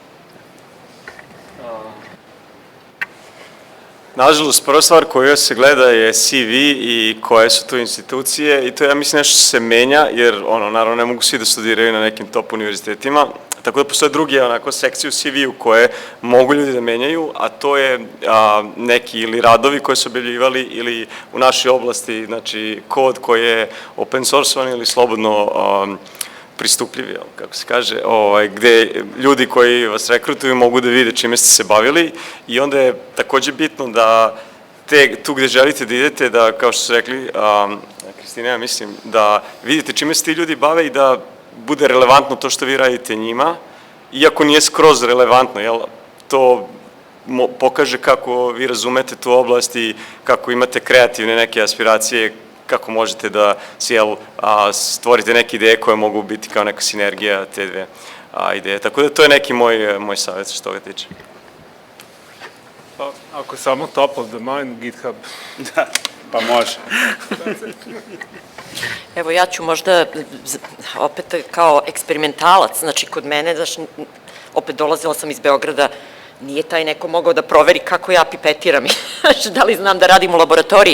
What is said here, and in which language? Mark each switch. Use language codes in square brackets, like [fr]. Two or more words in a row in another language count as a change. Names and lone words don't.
[sr] Nažalost, prva stvar koju se gleda je CV i koje su to institucije i to je, ja mislim, nešto se menja, jer, naravno, ne mogu svi da studiraju na nekim top univerzitetima, tako da postoje drugi, sekcije u CV-u koje mogu ljudi da menjaju, a to je neki ili radovi koje su objavljivali ili u našoj oblasti, znači, kod koji je [en] open source- [sr] ovan ili slobodno pristupljivi, kako se kaže, gde ljudi koji vas rekrutuju mogu da vide čime ste se bavili i onda je takođe bitno da tu gde želite da idete, da, kao što su rekli Kristina, ja mislim, da vidite čime se ti ljudi bave i da bude relevantno to što vi radite njima, iako nije skroz relevantno, jel, to pokaže kako vi razumete tu oblast i kako imate kreativne neke aspiracije, kako možete da stvorite neke ideje koje mogu biti kao neka sinergija te dve ideje. Tako da to je neki moj savjet što toga tiče. Ako samo [en] top of the mind, [sr] GitHub. Da, pa može. Evo, ja ću možda, opet kao eksperimentalac, znači kod mene, opet dolazila sam iz Beograda, nije taj neko mogao da proveri kako ja pipetiram, da li znam da radim u laboratoriji.